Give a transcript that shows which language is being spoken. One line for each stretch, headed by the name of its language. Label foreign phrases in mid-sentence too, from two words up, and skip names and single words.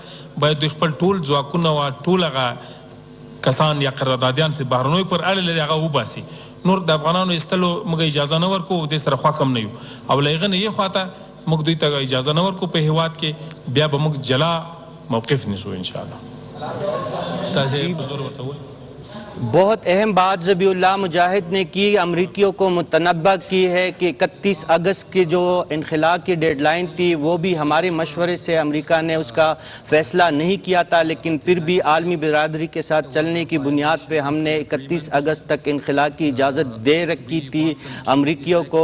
Pashto: باید دوی خپل ټول ځواکونه او ټول هغه کسان یا قراردادیان چې بهرنیو پر اړه لري هغه وباسي. نور د افغانانو ایستلو موږ اجازه نه ورکوو، دې سره خوښ هم نه یو. او له هغه نه یې خواته موږ دوی ته اجازه نه ورکوو په هېواد کې، بیا به موږ جلا موقف نیسو انشاءالله. تاسې په زور ورته ووایئ.
Urdu: بہت اہم بات ذبیح اللہ مجاہد نے کی، امریکیوں کو متنبہ کی ہے کہ 31 اگست کی جو انخلا کی ڈیڈلائن تھی وہ بھی ہمارے مشورے سے امریکہ نے اس کا فیصلہ نہیں کیا تھا، لیکن پھر بھی عالمی برادری کے ساتھ چلنے کی بنیاد پر ہم نے 31 اگست تک انخلا کی اجازت دے رکھی تھی امریکیوں کو.